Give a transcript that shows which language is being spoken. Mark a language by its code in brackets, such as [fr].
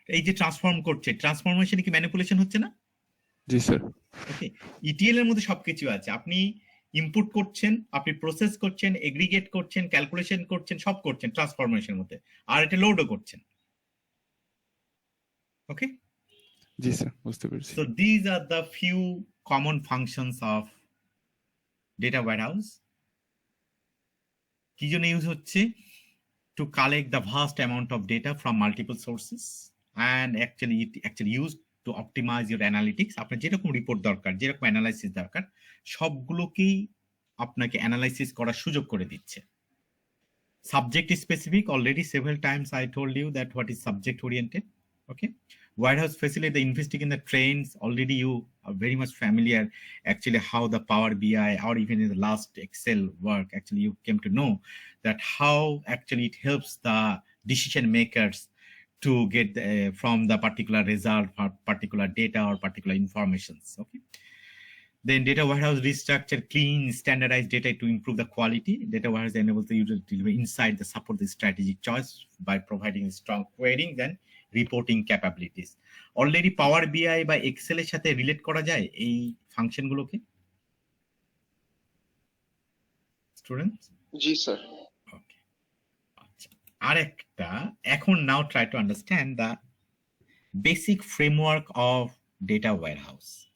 [bn] এই যে ট্রান্সফর্ম করছে, ট্রান্সফরমেশনে কি ম্যানিপুলেশন হচ্ছে না? জি স্যার। ওকে, ইটিএল এর মধ্যে সবকিছু আছে। আপনি ইনপুট করছেন, আপনি প্রসেস করছেন, এগ্রিগেট করছেন, ক্যালকুলেশন করছেন, সব করছেন ট্রান্সফরমেশনের মধ্যে, আর এটা লোডও করছেন। ওকে, জি স্যার, বুঝতে পেরেছি। [en] so these are the few common functions of data warehouse. [bn] কি জন্য ইউজ হচ্ছে? [en] to collect the vast amount of data from multiple sources, and actually it actually used to optimize your analytics. [bn] আপনার যেরকম report দরকার, যেরকম analysis দরকার, সবগুলোকেই আপনাকে analysis করার সুযোগ করে দিচ্ছে। [en] Subject specific, already several times I told you that what is subject oriented. Okay, warehouse facilitate the investigating the trends. Already you are very much familiar actually how the Power BI or even in the last Excel work, actually you came to know that how actually it helps the decision makers to get from the particular result or particular data or particular informations. Okay, then data warehouse restructure clean standardized data to improve the quality. Data warehouse enables the user to deliver insight that support the strategic choice by providing strong querying then reporting capabilities. Already Power BI by Excel [bn] এর সাথে relate করা যায় এই function গুলোকে students? জি sir. ওকে, আচ্ছা, আরেকটা এখন [en] Now try to understand the basic framework of data warehouse.